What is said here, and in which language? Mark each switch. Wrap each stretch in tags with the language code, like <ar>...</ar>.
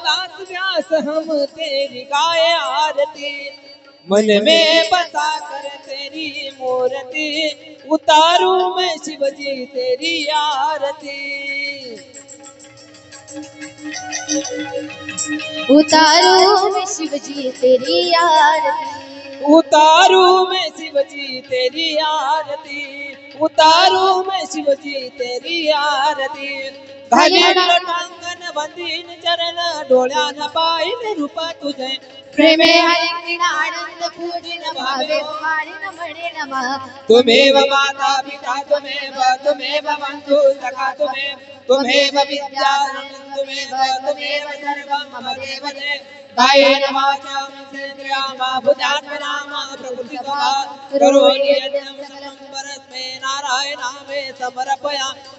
<hi>दास व्यास हम तेरी गाए आरती, मन में बसा कर तेरी मूर्ति, उतारू मैं शिव जी तेरी आरती। उतारो मैं शिव जी तेरी आरती, उतारू मैं शिव जी तेरी आरती, उतारू मैं शिव जी तेरी आरती।</hi> <mr>घालीन लोटांगण बंदीन चरण, डोळ्यान पाहिन रूप तुझे, प्रेमे ऐकीन आनंद पूजिन भावे मारिन म्हणे नमः।</mr> <sa>तुमेव माता पिता तुमेव बंधु सखा तुमेव विद्याधर तुमेव सर्वं मम देव देव। कायेन वाचा मनसेन्द्रिया वा बुद्ध्यात्मना प्रकृतिस्वा करोमि यद्यं सकलं परस्मै नारायणामे समर्पयामि।</sa>